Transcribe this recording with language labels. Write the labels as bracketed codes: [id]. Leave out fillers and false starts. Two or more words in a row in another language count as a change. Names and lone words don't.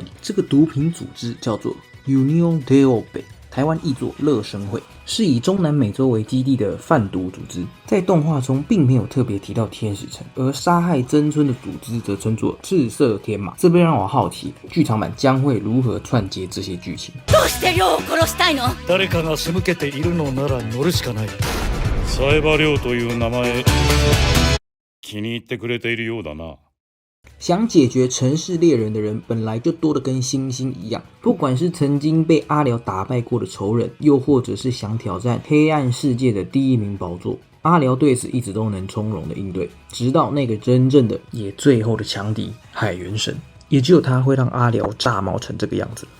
[zh] 这个毒品组织叫做 Union de Obe， 台湾译作乐生会，是以中南美洲为基地的贩毒组织。在动画中并没有特别提到天使城，而杀害真村的组织则称作赤色天马。这便让我好奇，剧场版将会如何串接这些剧情。 [ja] どうして亮を殺したいの？誰かが仕向けているのなら乗るしかない。冴羽亮という名前気に入ってくれているようだな。 [zh] 想解决城市猎人的人本来就多得跟星星一样，不管是曾经被阿辽打败过的仇人，又或者是想挑战黑暗世界的第一名宝座，阿辽对此一直都能从容的应对，直到那个真正的也最后的强敌海猿神，也只有他会让阿辽炸毛成这个样子。